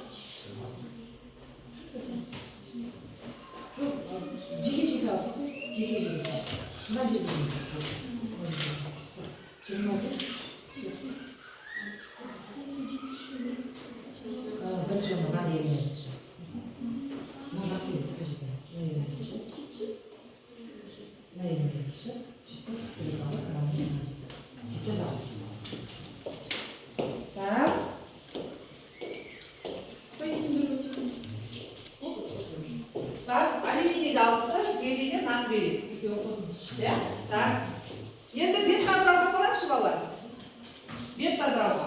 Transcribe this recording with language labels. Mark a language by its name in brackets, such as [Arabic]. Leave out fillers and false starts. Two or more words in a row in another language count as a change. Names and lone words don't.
[Uzbek] Yo'q, jeki olasiz. Jeki yozasiz. Nima yozasiz? Birinchi o'rinda nima deyiladi? Nima deyiladi? [Turkish] Ne yapacağız? Çıkmak istedim ama karanlığa gideceğiz. Gideceğiz abi. [Kazakh] Так. Так, алюминий алды, гелийді натрий. Екеуі қосылды. Так. Енді бета ыдырауға салайықшы балалар. Бета ыдырауға.